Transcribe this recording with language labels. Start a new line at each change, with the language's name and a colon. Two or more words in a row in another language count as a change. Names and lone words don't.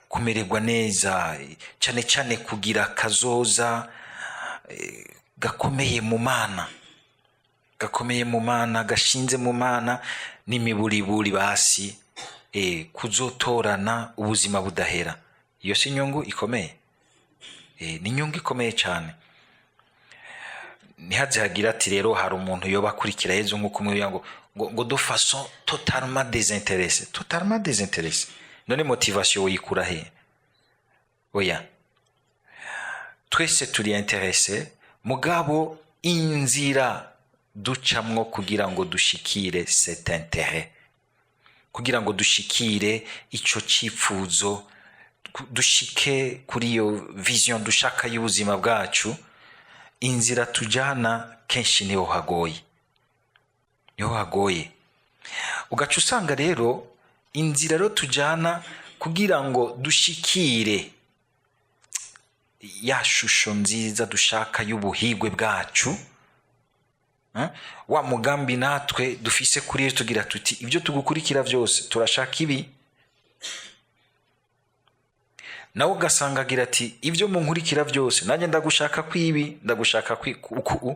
Kinyarwanda: kumererwa neza, cyane cyane kugira kazoza gakomeye mu Mana, gashinze mu Mana, n'imiburiburi basi kuzotorana ubuzima budahera. Iyo si inyungu ikomeye? Ni inyungu ikomeye cyane.
Rundi: Ntihaze hagira ati rero hari umuntu yoba akurikira Yezu nk'uko umwe ngo
French: de façon totalement désintéressée.
Rundi: None motivation uyikura he? Oya, twese turi intéressé, mugabo inzira ducamwo kugira ngo dushikire
French: cet intérêt,
Rundi: kugira ngo dushikire ico cyifuzo, dushike kuri iyo vision dushaka y'ubuzima bwacu, inzira tujana kenshi niho hagoye.
Kinyarwanda: Ugaca usanga rero inzira rero tujana kugira ngo dushikire ya shusho nziza dushaka y'ubuhigwe bwacu, wa mugambi natwe dufise kuri Yesu, tugira tuti ibyo tugukurikira byose turashaka ibi, nawe ugasanga agira ati ibyo munkurikira byose nanjye ndagushaka kwibi, ndagushaka uku.